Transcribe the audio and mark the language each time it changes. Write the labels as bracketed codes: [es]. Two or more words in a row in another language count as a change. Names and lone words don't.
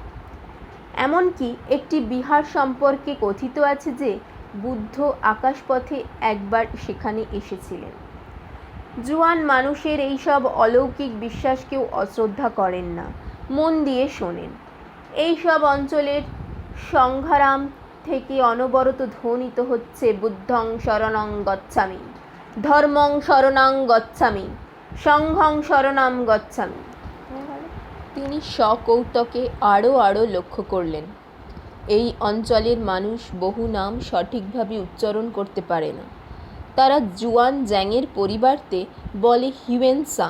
[bn] এমনকি একটি বিহার সম্পর্কে কথিত আছে যে বুদ্ধ আকাশপথে একবার সেখানে এসেছিলেন। জুয়ান মানুষের এইসব অলৌকিক বিশ্বাসকেও অশ্রদ্ধা করেন না, মন দিয়ে শোনেন। এই সব অঞ্চলের সংগ্রাম থেকে অনবরত ধ্বনিত হচ্ছে [pi] বুদ্ধং শরণং গচ্ছামি, ধর্মং শরণং গচ্ছামি, সংঘং শরণাম গচ্ছামি। [bn] তিনি সকৌতুকে আরও লক্ষ্য করলেন, এই অঞ্চলের মানুষ বহু নাম সঠিকভাবে উচ্চারণ করতে পারে না। তারা জুয়ান জ্যাংয়ের পরিবর্তে বলে হিউয়েন সাং।